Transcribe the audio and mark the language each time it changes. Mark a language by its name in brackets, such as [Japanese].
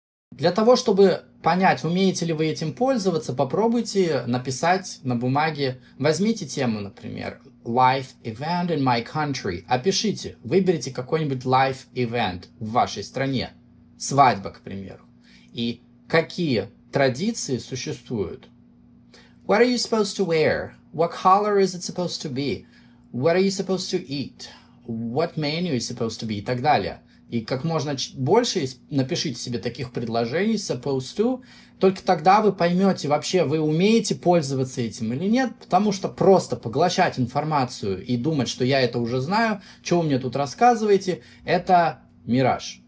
[Russian] Для того, чтобы понять, умеете ли вы этим пользоваться, попробуйте написать на бумаге, возьмите тему, например, [English] life event in my country, [Russian] опишите, выберите какой-нибудь life event в вашей стране, свадьба, к примеру, и какие традиции существуют. [English] What are you supposed to wear? What color is it supposed to be? What are you supposed to eat? What menu is supposed to be? [Russian] И так далее. И как можно больше напишите себе таких предложений, [English] supposed to, [Russian] только тогда вы поймете, вообще вы умеете пользоваться этим или нет, потому что просто поглощать информацию и думать, что я это уже знаю, что вы мне тут рассказываете, это мираж.